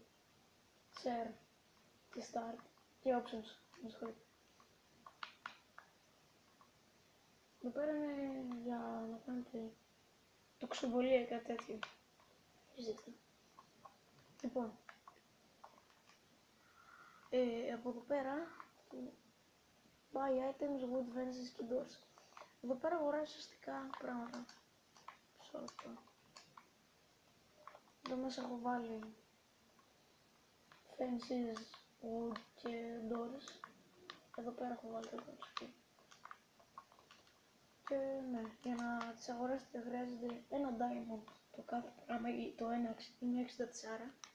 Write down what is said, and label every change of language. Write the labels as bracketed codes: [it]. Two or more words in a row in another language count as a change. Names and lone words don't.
[el] Share και start και options. Με συγχωρείτε. Εδώ πέρα είναι για να κάνετε τοξοβολία ή κάτι τέτοιο. Ζήστε. Λοιπόν, από εδώ πέρα [en] buy items, wood fences [el] και doors. Εδώ πέρα αγοράζεις ουσιαστικά πράγματα. Μισό λεπτό. Εδώ μέσα έχω βάλει [en] fences, wood [el] και doors. Εδώ πέρα έχω βάλει το doors. Και ναι, για να τις αγοράσετε χρειάζεται ένα diamond το κάθε πράγμα ή το ένα είναι 64.